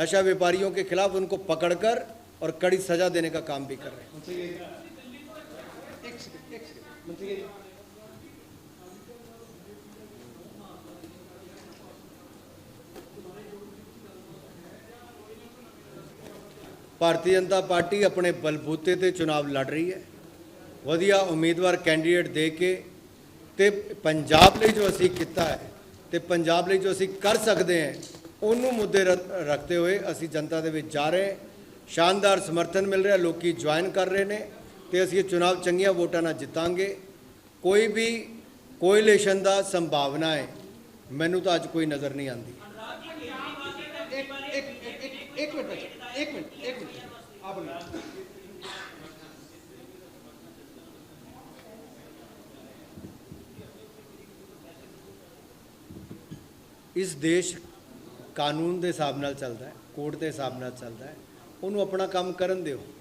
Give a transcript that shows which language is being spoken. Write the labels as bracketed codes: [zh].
[hi] नशा व्यापारियों के खिलाफ उनको पकड़कर और कड़ी सजा देने का काम भी कर रहे हैं। भारतीय जनता पार्टी अपने बलबूते ते चुनाव लड़ रही है। [pa] वधिया उम्मीदवार कैंडीडेट दे के ते पंजाब ਲਈ जो ਅਸੀਂ ਕੀਤਾ ਹੈ ਤੇ ਪੰਜਾਬ ਲਈ ਜੋ ਅਸੀਂ ਕਰ ਸਕਦੇ ਹਾਂ, ਉਹਨੂੰ ਮੁੱਦੇ ਰੱਖਦੇ ਹੋਏ ਅਸੀਂ ਜਨਤਾ ਦੇ ਵਿੱਚ ਜਾ ਰਹੇ। ਸ਼ਾਨਦਾਰ ਸਮਰਥਨ ਮਿਲ ਰਿਹਾ, ਲੋਕੀ ਜੁਆਇਨ ਕਰ ਰਹੇ ਨੇ ਤੇ ਅਸੀਂ ਇਹ ਚੁਣਾਵ ਚੰਗੀਆਂ ਵੋਟਾਂ ਨਾਲ ਜਿੱਤਾਂਗੇ। ਕੋਈ ਵੀ ਕੋਇਲੇਸ਼ਨ ਦਾ ਸੰਭਾਵਨਾ ਹੈ, ਮੈਨੂੰ ਤਾਂ ਅੱਜ ਕੋਈ ਨਜ਼ਰ ਨਹੀਂ ਆਉਂਦੀ। [hi] एक मिनट आप इस देश कानून के हिसाब नाल चलता है, कोर्ट के हिसाब नाल चलता है, उन्होंने अपना काम करन दिओ।